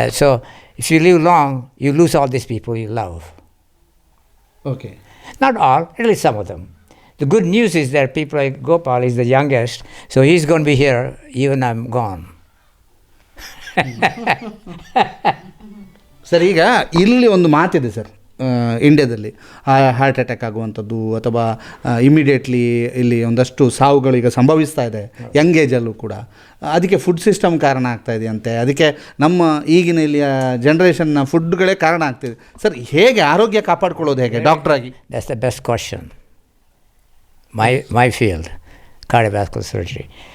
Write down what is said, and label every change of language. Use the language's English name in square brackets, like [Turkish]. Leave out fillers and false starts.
[English] So if you live long, you lose all these people you love. Okay. Not all, at least some of them. The good news is that people like Gopal is the youngest, so he's going to be here even I'm gone. [Kannada] Sir, ಈಗ ಇಲ್ಲಿ ಒಂದು ಮಾತಿದೆ sir, ಇಂಡಿಯಾದಲ್ಲಿ heart attack ಆಗುವಂಥದ್ದು ಅಥವಾ immediately ಇಲ್ಲಿ ಒಂದಷ್ಟು ಸಾವುಗಳು ಈಗ ಸಂಭವಿಸ್ತಾ ಇದೆ ಯಂಗ್ ಏಜಲ್ಲೂ ಕೂಡ. ಅದಕ್ಕೆ ಫುಡ್ ಸಿಸ್ಟಮ್ ಕಾರಣ ಆಗ್ತಾ ಇದೆಯಂತೆ. ಅದಕ್ಕೆ ನಮ್ಮ ಈಗಿನ ಇಲ್ಲಿಯ ಜನ್ರೇಷನ್ನ ಫುಡ್ಗಳೇ ಕಾರಣ ಆಗ್ತಿದೆ. ಸರ್, ಹೇಗೆ ಆರೋಗ್ಯ ಕಾಪಾಡ್ಕೊಳ್ಳೋದು ಹೇಗೆ ಡಾಕ್ಟ್ರಾಗಿ? [English] That's the best question. My field, cardiovascular surgery.